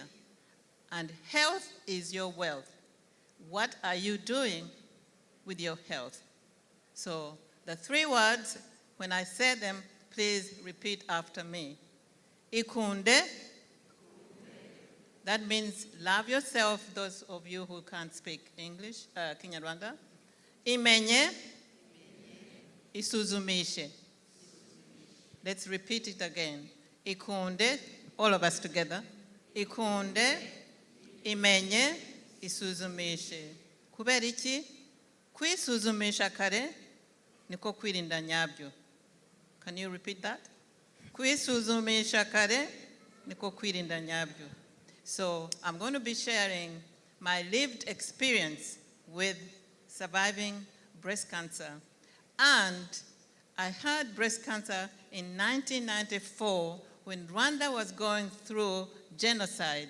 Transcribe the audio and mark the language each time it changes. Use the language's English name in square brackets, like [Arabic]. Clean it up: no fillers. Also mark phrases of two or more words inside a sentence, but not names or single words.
[English] And health is your wealth. What are you doing with your health? So The 3 words, when I say them, please repeat after me. Ikunde. That means love yourself, those of you who can't speak English, Kinyarwanda. [Kinyarwanda] Imenye. Isuzumishe. [English] Let's repeat it again. Ikunde, all of us together. [Kinyarwanda] Ikunde, imenye, isuzumishe. Kubera iki? Kwisuzumisha kare niko kwirinda nyabyo. [English] Can you repeat that? [Kinyarwanda] Kwisuzumisha kare niko kwirinda nyabyo. [English] So I'm going to be sharing my lived experience with surviving breast cancer. And I had breast cancer in 1994 when Rwanda was going through genocide.